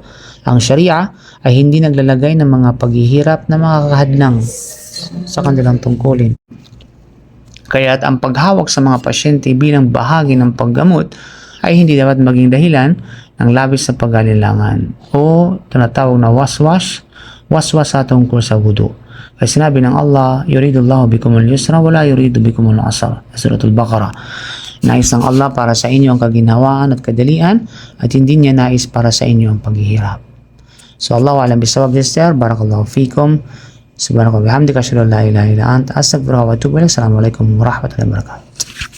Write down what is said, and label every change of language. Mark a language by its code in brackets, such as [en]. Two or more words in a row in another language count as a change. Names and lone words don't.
[tl] Ang Sharia ay hindi naglalagay ng mga paghihirap na makakahadlang sa kanilang tungkulin. Kaya't ang paghawak sa mga pasyente bilang bahagi ng paggamot ay hindi dapat maging dahilan ng labis na pag-alilangan o tinatawag na waswas sa tungkol sa wudu. Kaya sinabi ng Allah, [ar] يريد الله بكم اليسر ولا يريد بكم العسر. Suratul Baqarah. [tl] Nais ng Allah para sa inyo ang kaginhawaan at kadalian at hindi niya nais para sa inyo ang paghihirap. [ar] So الله أعلم بالصواب, sister. بارك الله فيكم. سبحانك وبحمدك أشهد أن لا إله إلا أنت أستغفرك وأتوب إليك. السلام عليكم ورحمة الله وبركاته.